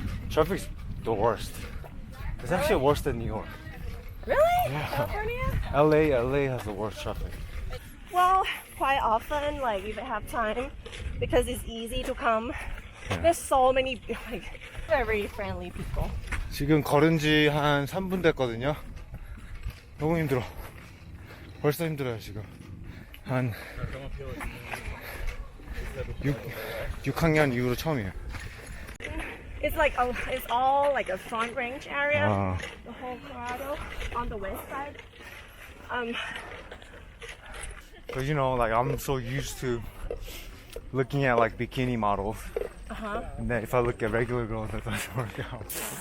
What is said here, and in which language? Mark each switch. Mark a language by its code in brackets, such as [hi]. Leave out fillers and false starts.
[en] Traffic's the worst. It's actually worse than New York. Really? Yeah. California? LA has the worst traffic. Well, quite often, like if I have time, because it's easy to come. There's so many like very friendly people. [ko] 지금 걸은 지 한 3분 됐거든요. 너무 힘들어. 벌써 힘들어요, 지금. 한 6학년 이후로 처음이에요. [en] It's like it's all like a front range area. 아, The whole Colorado on the west side. Cause you know, like I'm so used to looking at like bikini models, and then if I look at regular girls, that doesn't work out.